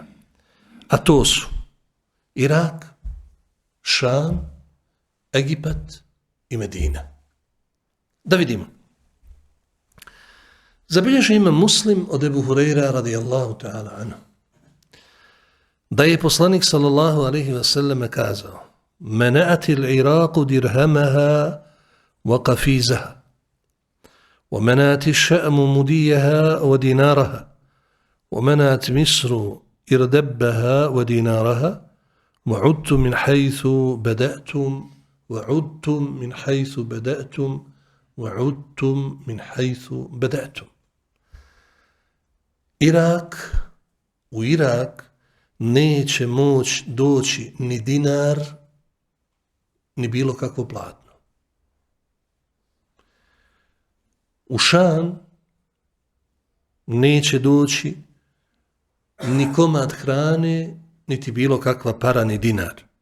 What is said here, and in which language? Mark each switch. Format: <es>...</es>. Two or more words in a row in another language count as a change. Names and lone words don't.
<bs>A to su Irak, Šam, Egipat i Medina. Da vidimo. Zabilježi ima Muslim od Ebu Hureyra</bs> <ar>رضي الله تعالى عنه,</ar> <bs>da je poslanik</bs> <ar>صلى الله عليه وسلم kazao: "منعت العراق درهمها وقفيزها ومنعت الشام مديها ودينارها ومنعت مصر إردبها ودينارها وعدتم من حيث بدأتم وعدتم من حيث بدأتم وعدتم من حيث بدأتم, wa 'udtum min haythu bada'tum, wa 'udtum min haythu bada'tum."</ar> <bs>U Irak neće moći doći ni dinar, ni bilo kakvo platno. U Šam neće doći ni komad hrane, niti bilo kakva para, ni dinar.</bs>